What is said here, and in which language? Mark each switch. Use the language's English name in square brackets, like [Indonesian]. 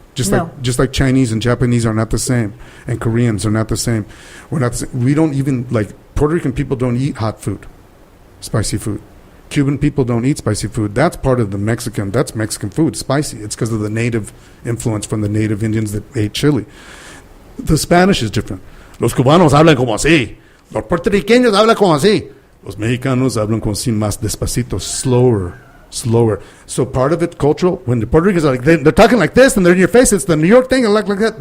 [English] Just like Chinese and Japanese are not the same, and Koreans are not the same. We're not the same. We don't even, like, Puerto Rican people don't eat hot food, spicy food. Cuban people don't eat spicy food. That's part of that's Mexican food, spicy. It's because of the native influence from the native Indians that ate chili. The Spanish is different. [Spanish] Los cubanos hablan como así. Los puertorriqueños hablan como así. Los mexicanos hablan como así, más despacito, [English] slower. So part of it, cultural, when the Puerto Ricans are like, they're talking like this and they're in your face, it's the New York thing, and like that.